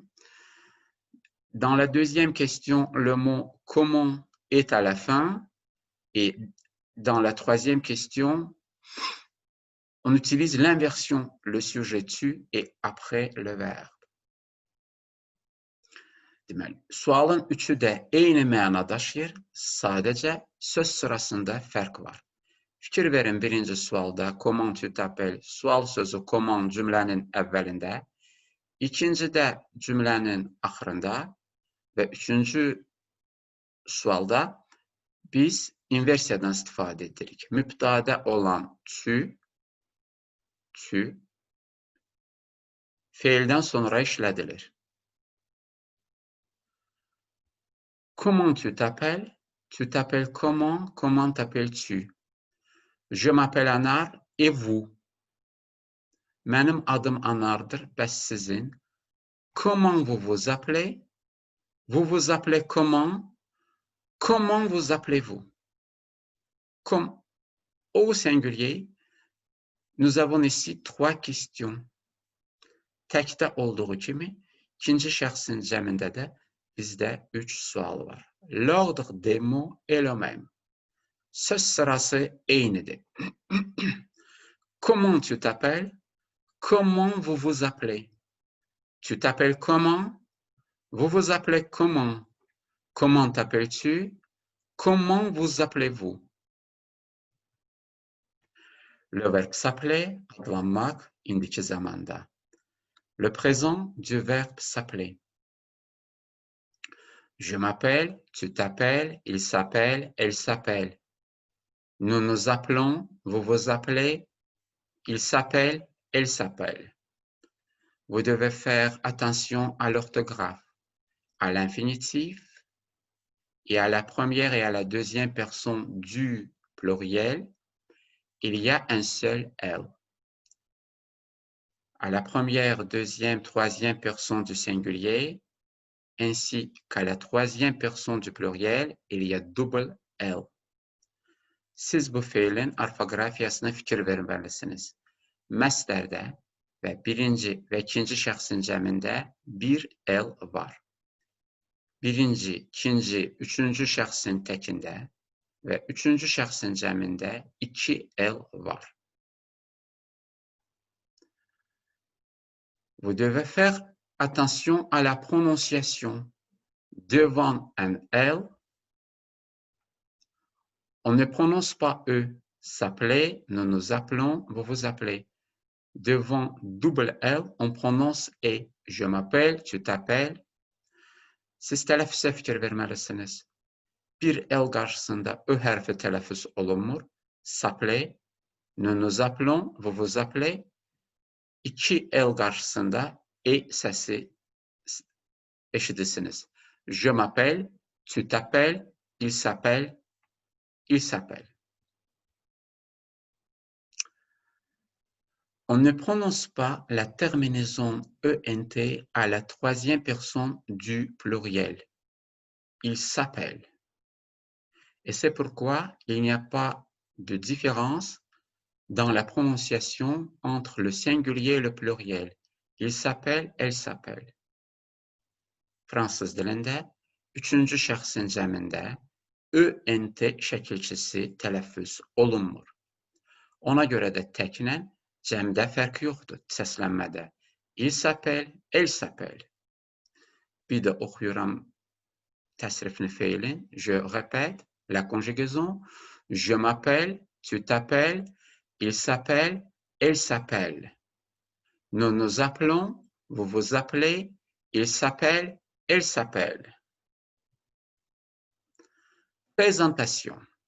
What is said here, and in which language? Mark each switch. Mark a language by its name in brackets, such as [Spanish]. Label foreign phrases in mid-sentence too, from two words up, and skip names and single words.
[French] Dans la deuxième question, le mot comment est à la fin. Et dans la troisième question, on utilise l'inversion, le sujet tu et après le verbe. [Azerbaijani] Deməli, sualın üçü də eyni məna daşıyır, sadəcə söz sırasında fərq var. Fikir verin birinci sualda [French] comment tu t'appelles, [Azerbaijani] sual sözü comment cümlənin əvvəlində, ikincidə cümlənin axırında və üçüncü sualda biz inversiyadan istifadə edirik. Mübtədə olan tu feildən sonra işlədilir. [French] Comment tu t'appelles? Tu t'appelles comment? Comment t'appelles-tu? Je m'appelle Anar et vous? [Azerbaijani] Mənim adım Anardır, bəs sizin? [French] Comment vous vous appelez? Vous vous appelez comment? Comment vous appelez-vous? Comme au singulier, nous avons ici trois questions. [Azerbaijani] Təkdə olduğu kimi, ikinci şəxsin cəmində də bizdə 3 sual var. [French] L'ordre des mots est le même. [Azerbaijani] Söz sırası eynidir. [French] Comment tu t'appelles? Comment vous vous appelez? Tu t'appelles comment? Vous vous appelez comment? Comment t'appelles-tu? Comment vous appelez-vous? Le verbe s'appeler, [Azerbaijani] adlanmak, indiki zamanda. [French] Le présent du verbe s'appeler. Je m'appelle, tu t'appelles, il s'appelle, elle s'appelle. Nous nous appelons, vous vous appelez, il s'appelle, elle s'appelle. Vous devez faire attention à l'orthographe, à l'infinitif et à la première et à la deuxième personne du pluriel, il y a un seul L. À la première, deuxième, troisième personne du singulier, ainsi qu'à la troisième personne du pluriel, il y a double L. [Azerbaijani] Siz bu feilin orfoqrafiyasına fikir verməlisiniz. Məsdərdə və birinci və ikinci şəxsin cəmində bir el var. Birinci, ikinci, üçüncü şəxsin təkində və üçüncü şəxsin cəmində iki el var. [French] Vous devez faire attention à la prononciation. Devant un L, on ne prononce pas E. S'appeler, nous nous appelons, vous vous appelez. Devant double L, on prononce E. Je m'appelle, tu t'appelles. [Azerbaijani] Siz tələffüzə fikir verməlisiniz. Bir L qarşısında Ö hərfi tələffüz olunmur. [French] S'appeler, nous nous appelons, vous vous appelez. [Azerbaijani] İki L qarşısında E səsi eşidirsiniz. [French] Je m'appelle, tu t'appelles, il s'appelle, il s'appelle. On ne prononce pas la terminaison ENT à la troisième personne du pluriel. Il s'appelle. Et c'est pourquoi il n'y a pas de différence dans la prononciation entre le singulier et le pluriel. Il s'appelle, elle s'appelle. [Azerbaijani] Fransız dilində üçüncü şəxsin cəmində ÖNT şəkilçisi tələffüz olunmur. Ona görə də təklə cəmdə fərq yoxdur səslənmədə. [French] Il s'appelle, elle s'appelle. [Azerbaijani] Bir də oxuyuram təsrifli feilin. [French] Je répète la conjugaison. Je m'appelle, tu t'appelles, il s'appelle, elle s'appelle. Nous nous appelons, vous vous appelez, il s'appelle, elle s'appelle. Présentation.